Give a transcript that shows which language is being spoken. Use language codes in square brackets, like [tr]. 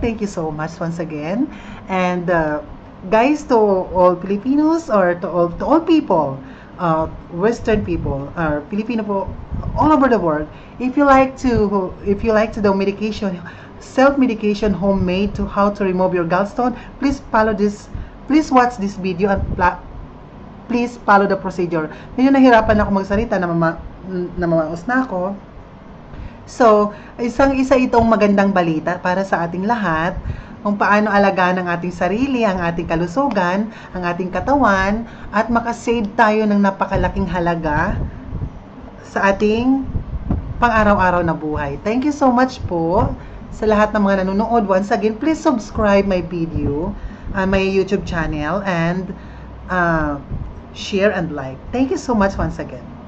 [en] Thank you so much once again. And guys, to all Filipinos, or to all people, Western people, or Filipino po, all over the world, if you like to do medication, self-medication, homemade, to how to remove your gallstone, please watch this video and please follow the procedure. [tl] Medyo nahirapan ako magsalita, namamaos na ako. So, isa itong magandang balita para sa ating lahat, kung paano alagaan ang ating sarili, ang ating kalusugan, ang ating katawan, at makasave tayo ng napakalaking halaga sa ating pang-araw-araw na buhay. [en] Thank you so much [tl] po sa lahat ng mga nanonood. [en] Once again, please subscribe my video, my YouTube channel, and share and like. Thank you so much once again.